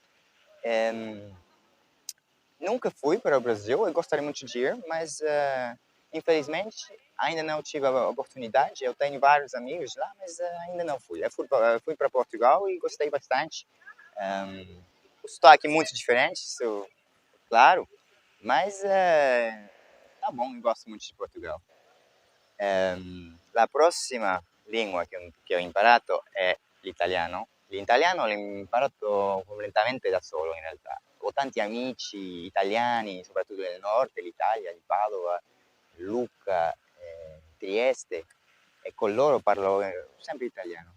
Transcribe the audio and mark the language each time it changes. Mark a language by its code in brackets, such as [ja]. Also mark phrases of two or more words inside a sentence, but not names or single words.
[pt] Nunca fui para o Brasil, eu gostaria muito de ir, mas infelizmente ainda não tive a oportunidade. Eu tenho vários amigos lá, mas ainda não fui. Eu fui para Portugal e gostei bastante. O sotaque é muito diferente, isso claro, mas tá bom, eu gosto muito de Portugal. [it] La prossima lingua che ho imparato è l'italiano. L'italiano l'ho imparato completamente da solo in realtà. Ho tanti amici italiani, soprattutto del nord dell'Italia, di Padova, Lucca, Trieste, e con loro parlo sempre italiano.